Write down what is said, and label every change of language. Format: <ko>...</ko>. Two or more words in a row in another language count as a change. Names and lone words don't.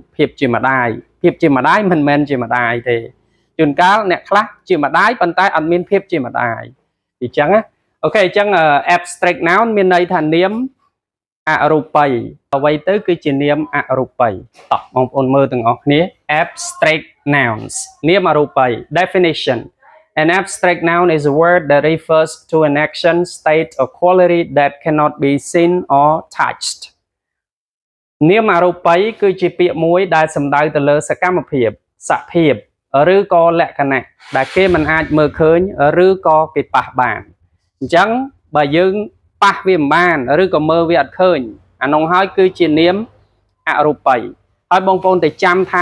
<km>ភាពជាម្ដាយមិនមែនជាម្ដាយទេជួនកាលអ្នកខ្លះជាម្ដាយប៉ុន្តែអត់មានភាពជាម្ដាយអញ្ចឹងណាអូខេអញ្ចឹង</km> <en>abstract noun</en> <km>មានន័យថានាមអរូបីអ្វីទៅគឺជានាមអរូបីតោះបងប្អូនមើលទាំងអស់គ្នា</km> <en>abstract nouns</en> <km>នាមអរូបី</km> <en>definition An abstract noun is a word that refers to an action, state, or quality that cannot be seen or touched.</en> <km>នាមអរូបីគឺជាពាក្យមួយដែលសំដៅទៅលើសកម្មភាពសភាពឬក៏លក្ខណៈដែលគេមិនអាចមើលឃើញឬក៏គេប៉ះបានអញ្ចឹ ងបើយើងប៉ះវាមិនបានឬក៏មើលវាអត់ឃើញអានោះហើយគឺជានាមអរូបីហើយបងប្អូនតែចាំថា</km>